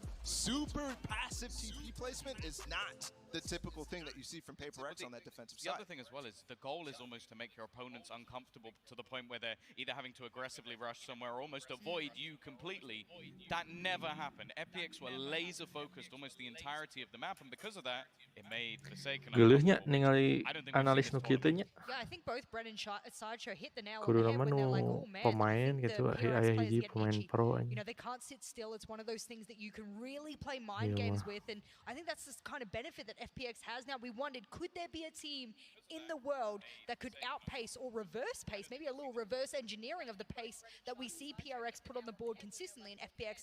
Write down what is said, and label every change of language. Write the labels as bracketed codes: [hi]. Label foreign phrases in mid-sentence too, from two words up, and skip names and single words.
[en] Super passive TP placement is not the typical thing that you see from PaperX on that defensive The side. other thing as well is the goal is almost to make your opponents uncomfortable to the point where they're either having to aggressively rush somewhere or almost avoid you completely. That never happened. FPX were laser focused almost the entirety of the map, and because of that, it made Forsaken [su] Geuleuhnya ningali analis nu kieu teh nya. [en] Yeah, I think both Bren and Sideshow hit the nail on [su] Kudu [en] the head [su] nama [en] when they're like, [su] nu [en] oh man, [su] pemain gitu aya hiji pemain pro [en] you [su] anjing. [en] know, they can't sit still. It's one of those things that you can really play mind games with, and I think that's the kind of benefit that FPX has now. We wondered, could there be a team in the world that could outpace or reverse pace, maybe a little reverse engineering of the pace that we see PRX put on the board consistently in FPX?